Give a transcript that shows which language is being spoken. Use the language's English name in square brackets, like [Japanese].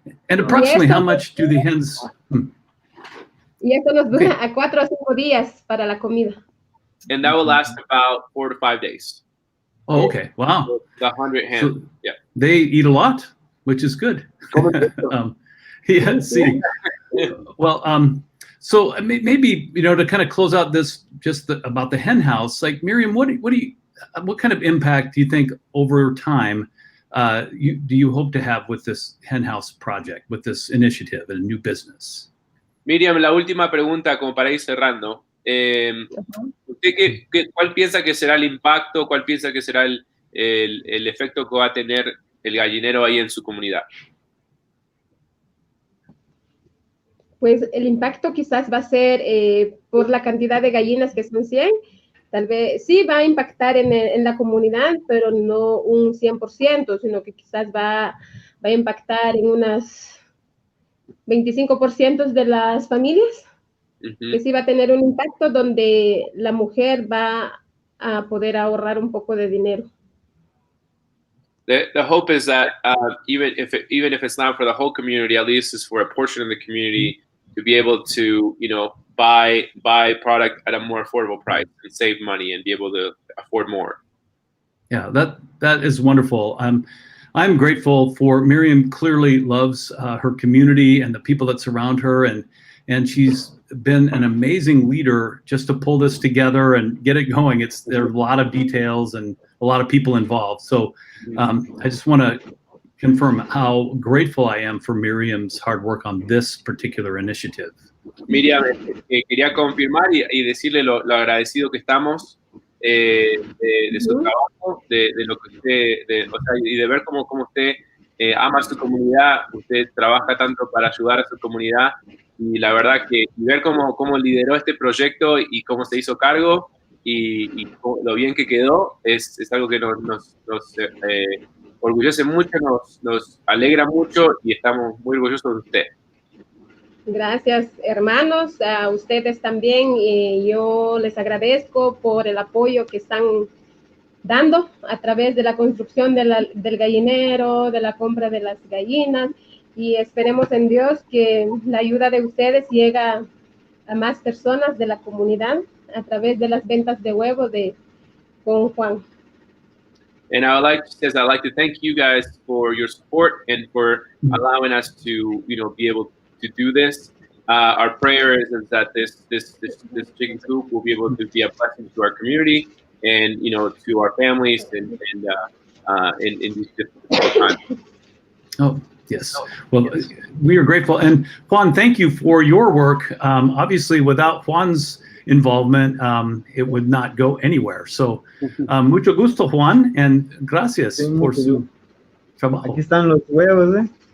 [English] And approximately how much do the hens... [Spanish] Y esto nos dura a 4 a 5 días para la comida. [English] And that will last about 4 to 5 days. Oh, okay. Wow. So the 100 hens, so yeah. They eat a lot, which is good. Yeah, see. Well, So maybe, to kind of close out this, about the hen house, like Miriam, what kind of impact do you think over time do you hope to have with this hen house project, with this initiative and a new business? [Spanish] Miriam, la última pregunta como para ir cerrando. ¿Usted cuál piensa que será el impacto, cuál piensa que será el efecto que va a tener el gallinero ahí en su comunidad? Pues el impacto quizás va a ser por la cantidad de gallinas que son 100, tal vez sí va a impactar en la comunidad, pero no un 100%, sino que quizás va a impactar en unas 25% de las familias, que sí va a tener un impacto donde la mujer va a poder ahorrar un poco de dinero. [English] The hope is that even if it's not for the whole community, at least it's for a portion of the community to be able to, buy product at a more affordable price and save money and be able to afford more. Yeah, that is wonderful. I'm grateful for Miriam. Clearly loves her community and the people that surround her, and she's been an amazing leader just to pull this together and get it going. There are a lot of details and a lot of people involved. So I just want to confirm how grateful I am for Miriam's hard work on this particular initiative. [Spanish] Miriam, quería confirmar y decirle lo agradecido que estamos de su trabajo, de lo que usted, y de ver cómo usted ama su comunidad, usted trabaja tanto para ayudar a su comunidad, y la verdad que ver cómo lideró este proyecto y cómo se hizo cargo y lo bien que quedó es algo que nos orgullece mucho, nos alegra mucho y estamos muy orgullosos de usted. Gracias, hermanos, a ustedes también. Yo les agradezco por el apoyo que están dando a través de la construcción del gallinero, de la compra de las gallinas, y esperemos en Dios que la ayuda de ustedes llegue a más personas de la comunidad a través de las ventas de huevos con Juan. [English] And I'd like to thank you guys for your support and for allowing us to, be able to do this. Our prayer is that this chicken coop will be able to be a blessing to our community and, to our families and in these difficult times. Oh, yes. Well, we are grateful. And Juan, thank you for your work. Obviously, without Juan's involvement, it would not go anywhere. [Spanish] So, mucho gusto, Juan, and gracias por su trabajo. Aquí están los huevos, ¿eh?